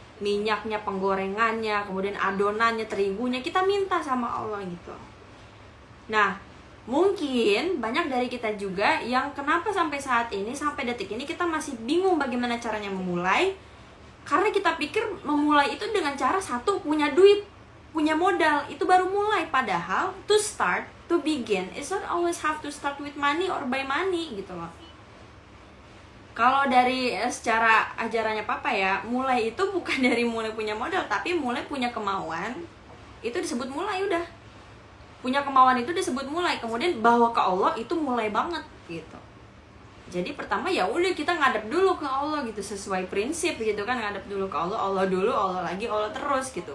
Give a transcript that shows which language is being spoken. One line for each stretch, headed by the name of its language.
Indonesian: minyaknya, penggorengannya, kemudian adonannya, terigunya, kita minta sama Allah gitu. Nah, mungkin banyak dari kita juga yang kenapa sampai saat ini, sampai detik ini kita masih bingung bagaimana caranya memulai. Karena kita pikir memulai itu dengan cara satu, punya duit, punya modal, itu baru mulai. Padahal
English: to start, to begin, it's not always have to start with money or by money gitu loh.
Indonesian: Kalau dari secara ajarannya Papa ya, mulai itu bukan dari mulai punya modal, tapi mulai punya kemauan. Itu disebut mulai udah. Punya kemauan itu disebut mulai. Kemudian bawa ke Allah itu mulai banget gitu. Jadi pertama ya udah kita ngadep dulu ke Allah gitu, sesuai prinsip gitu kan, ngadep dulu ke Allah, Allah dulu, Allah lagi, Allah terus gitu.